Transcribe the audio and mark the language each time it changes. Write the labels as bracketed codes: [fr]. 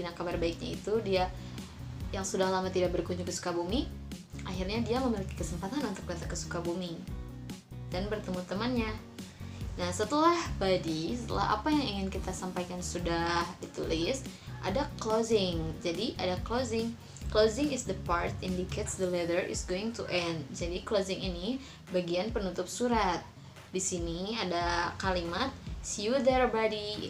[id] Nah, kabar baiknya itu dia yang sudah lama tidak berkunjung ke Sukabumi, akhirnya dia memiliki kesempatan untuk datang ke Sukabumi dan bertemu temannya. Nah, setelah apa yang ingin kita sampaikan sudah ditulis, ada closing. Jadi ada closing. [en] Closing is the part indicates the letter is going to end. [id] Jadi closing ini bagian penutup surat. Di sini ada kalimat [en] see you there buddy.